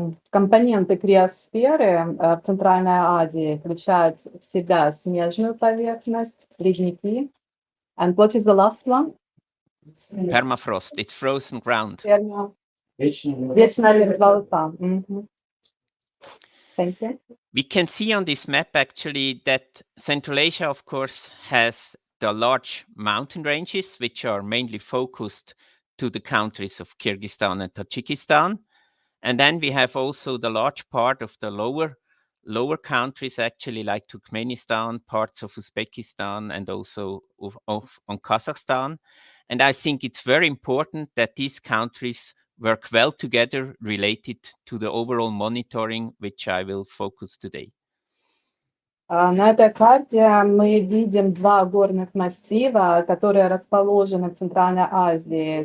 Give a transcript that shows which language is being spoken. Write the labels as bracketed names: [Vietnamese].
[Russian] Компоненты криосферы в Центральной Азии включают в себя снежную поверхность, ледники. [English] And what is the last one? Permafrost, it's frozen ground. [Russian] Вечная мерзлота. [English] Thank you. We can see on this map actually that Central Asia, of course, has the large mountain ranges, which are mainly focused to the countries of Kyrgyzstan and Tajikistan. And then we have also the large part of the lower countries, actually, like Turkmenistan, parts of Uzbekistan, and also on Kazakhstan. And I think it's very important that these countries work well together related to the overall monitoring, which I will focus today. [Russian] На этой карте мы видим два горных массива, которые расположены в Центральной Азии.